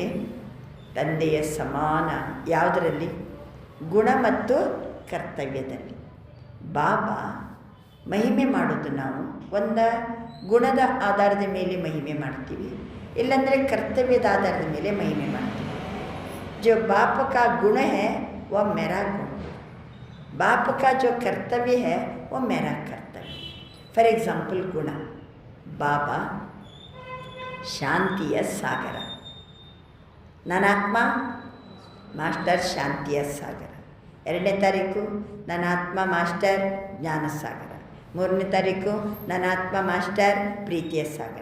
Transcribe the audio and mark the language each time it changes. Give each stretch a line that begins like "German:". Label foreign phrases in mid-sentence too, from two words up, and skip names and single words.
Kannada: ತಂದೆಯ ಸಮಾನ ಯಾವುದರಲ್ಲಿ? ಗುಣ ಮತ್ತು ಕರ್ತವ್ಯದಲ್ಲಿ. ಬಾಬಾ ಮಹಿಮೆ ಮಾಡೋದು ನಾವು ಒಂದು ಗುಣದ ಆಧಾರದ ಮೇಲೆ ಮಹಿಮೆ ಮಾಡ್ತೀವಿ, ಇಲ್ಲಾಂದರೆ ಕರ್ತವ್ಯದ ಆಧಾರದ ಮೇಲೆ ಮಹಿಮೆ ಮಾಡ್ತೀವಿ.
Hindi: जो बाप का गुण है वह मेरा गुण, बाप का जो कर्तव्य है वो मेरा कर्तव्य.
English: for example
Kannada: गुण, बाबा ಶಾಂತಿಯ ಸಾಗರ. ನನ್ನ ಆತ್ಮ ಮಾಸ್ಟರ್ ಶಾಂತಿಯ ಸಾಗರ. 2ನೇ ತಾರೀಕು ನನ್ನ ಆತ್ಮ ಮಾಸ್ಟರ್ ಜ್ಞಾನ ಸಾಗರ. 3ನೇ ತಾರೀಕು ನನ್ನ ಆತ್ಮ ಮಾಸ್ಟರ್ ಪ್ರೀತಿಯ ಸಾಗರ.